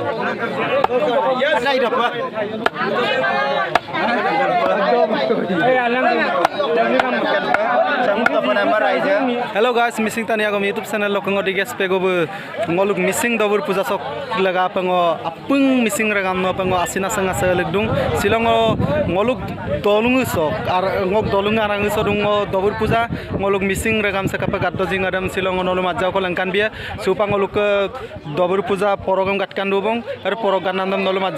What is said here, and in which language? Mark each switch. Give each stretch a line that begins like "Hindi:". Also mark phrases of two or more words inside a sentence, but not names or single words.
English: Hello guys,
Mising: missing tani agam YouTube channel lokongo diges pegobu ngoluk missing dobur puja sok laga pango apung missing ragam no pango asina sanga selekdung silongo ngoluk dolung sok ar ngok dolung arang sodungo dobur puja ngoluk missing ragam sakapa gaddo jing adam silongo nolu majjao ko langkan bia supa ngoluk dobur puja program gatkan dubong ar program nandam nolu majjao